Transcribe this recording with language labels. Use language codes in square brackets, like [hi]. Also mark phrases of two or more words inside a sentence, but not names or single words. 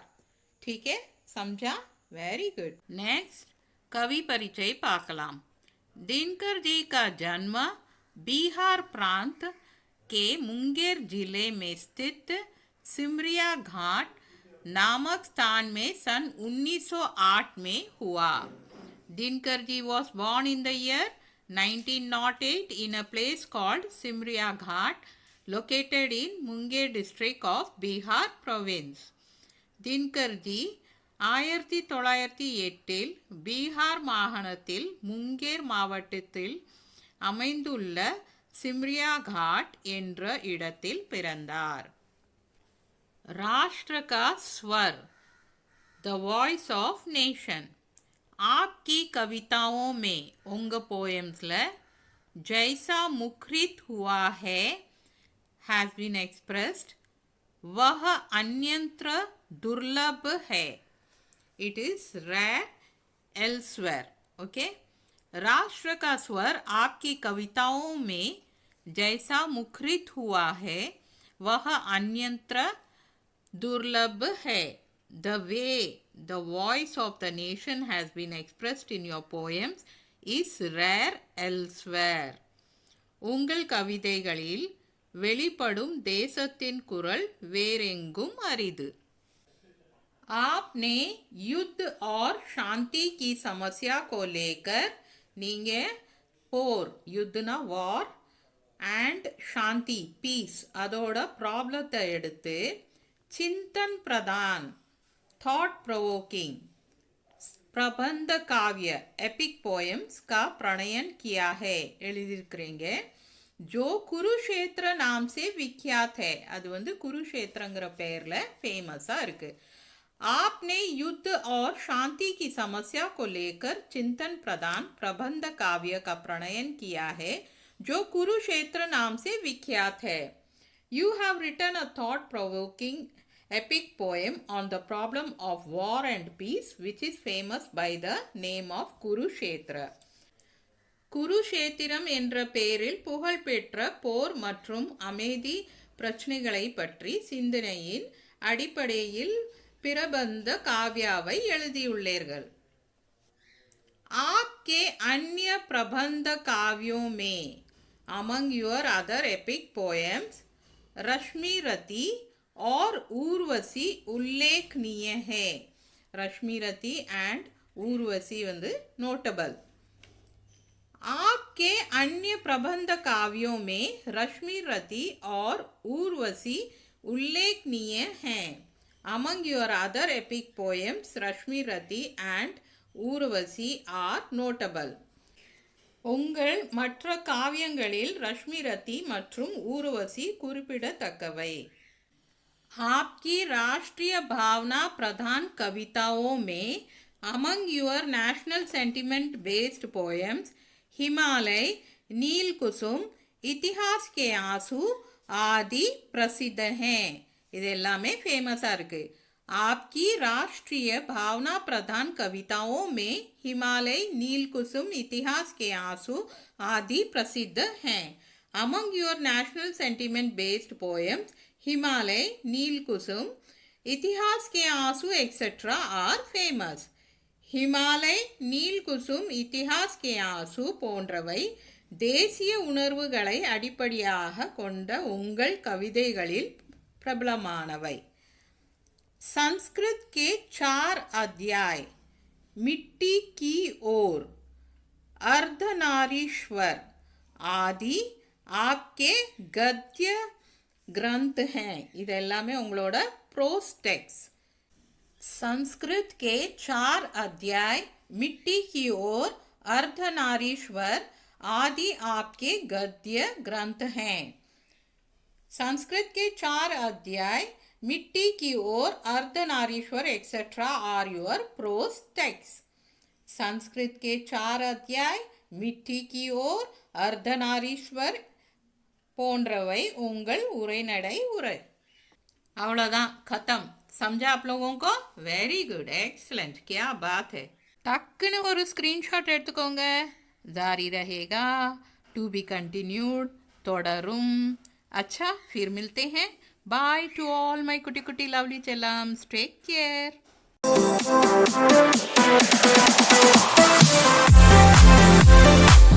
[hi] ठीक है, समझा? [en] very good. [hi] नेक्स्ट कवि परिचय பார்க்கலாம். दिनकर जी का जन्म बिहार प्रांत के मुंगेर जिले में स्थित सिमरिया घाट नामक स्थान में सन 1908 में हुआ. [en] दिनकर जी was born in the year 1908 in a place called Simriya Ghat located in Munger district of Bihar province. [ta] दिनकर जी 1908 பீகார் மாகாணத்தில் முங்கேர் மாவட்டத்தில் அமைந்துள்ள सिमरिया घाट என்ற இடத்தில் பிறந்தார். [hi] राष्ट्र का स्वर, [en] the voice of nation. [hi] आपकी कविताओं में उंग पोएम्सல जैसा मुखरित हुआ है [en] has been expressed, [hi] वह अन्यत्र दुर्लभ है. [en] It is rare elsewhere. Okay. [hi] राष्ट्र का स्वर आपकी कविताओं में जैसा मुखरित हुआ है वह अन्यत्र दुर्लभ है. [en] The way the voice of the nation has been expressed in your poems is rare elsewhere. [ta] உங்கள் கவிதைகளில் வெளிப்படும் தேசத்தின் குரல் வேறெங்கும் அரிது. [hi] आपने युद्ध और शांति की समस्या को लेकर [ta] நீங்கள் போர் யுத்னா வார் அண்ட் சாந்தி பீஸ் அதோட ப்ராப்ளத்தை எடுத்து [hi] चिंतन प्रधान [en] thought provoking [hi] प्रबंध काव्य [en] epic poems [hi] का प्रणयन किया है எழுதியிருக்கிறீங்க. जो कुरुक्षेत्र नाम से विख्यात है, [ta] அது வந்து குருஷேத்திரங்கிற பெயர்ல ஃபேமஸா இருக்கு. [hi] आपने युद्ध और शांति की समस्या को लेकर चिंतन प्रधान प्रबंध काव्य का प्रणयन किया है जो कुरुक्षेत्र नाम से विख्यात है. [en] You have written a thought-provoking epic poem on the problem of war and peace which is famous by the name of Kurukshetra. [ta] குருஷேத்திரம் என்ற பெயரில் புகழ்பெற்ற போர் மற்றும் அமைதி பிரச்சனைகளை பற்றி சிந்தனையின் அடிப்படையில் பிரபந்த காவ்யாவை எழுதியுள்ளீர்கள். [hi] आपके अन्य प्रबंध काव्यों में [en] among your other epic poems [hi] रश्मि रति और ஊர்வசி उल्लेखनीय है. [en] रश्मि रति and ஊர்வசி வந்து notable. [hi] आपके अन्य प्रबंध काव्यों में रश्मि रति और ஊர்வசி उल्लेखनीय हैं. [en] Among your other epic poems, Rashmi Rati and ஊர்வசி are notable. [ta] உங்கள் மற்ற காவியங்களில் ரஷ்மி ரத்தி மற்றும் ஊர்வசி குறிப்பிடத்தக்கவை. [hi] आपकी राष्ट्रीय भावना प्रधान कविताओं में [en] among your national sentiment based poems [hi] हिमालय, नील कुसुम, इतिहास के आंसू आदि प्रसिद्ध हैं. [ta] இது எல்லாமே ஃபேமஸாக இருக்கு. [hi] आपकी राष्ट्रीय भावना प्रधान कविताओं में हिमालय, नील कुसुम, इतिहास के आंसू आदि प्रसिद्ध हैं. [en] among your national sentiment based poems हिमालय, नील कुसुम, इतिहास के आंसू etcetera are famous. [ta] ஹிமாலய், நீல் குசும், இத்திஹாஸ் கே ஆசு போன்றவை தேசிய உணர்வுகளை அடிப்படையாக கொண்ட உங்கள் கவிதைகளில் பிரபலமானவை. [hi] संस्कृत के 4 अध्याय मिट्टी की ओर, अर्धनारीश्वर आदि आपके गद्य ग्रंथ हैं. [ta] இது எல்லாமே உங்களோட [en] prose text. [hi] संस्कृत के 4 अध्याय मिट्टी की ओर, अर्धनारीश्वर आदि आपके गद्य ग्रंथ हैं. [en] संस्कृत के 4 अध्याय मिट्टी की ओर, अर्धनारीश्वर etcetera are your prose text. [ta] संस्कृत के 4 अध्याय मिट्टी की ओर, अर्धनारीश्वर போன்றவை உங்கள் உரைநடை உரை. அவ்வளோதான், [hi] खत्म. समझा आप लोगों को? [en] very good, [hi] एक्सलेंट, क्या बात है. [ta] டக்குன்னு ஒரு ஸ்க்ரீன்ஷாட் எடுத்துக்கோங்க. [hi] जारी रहेगा, [en] to be continued, தொடரும். [hi] अच्छा, फिर मिलते हैं. [en] bye to all my [ta] குட்டி குட்டி [en] लवली चलम्स. take care.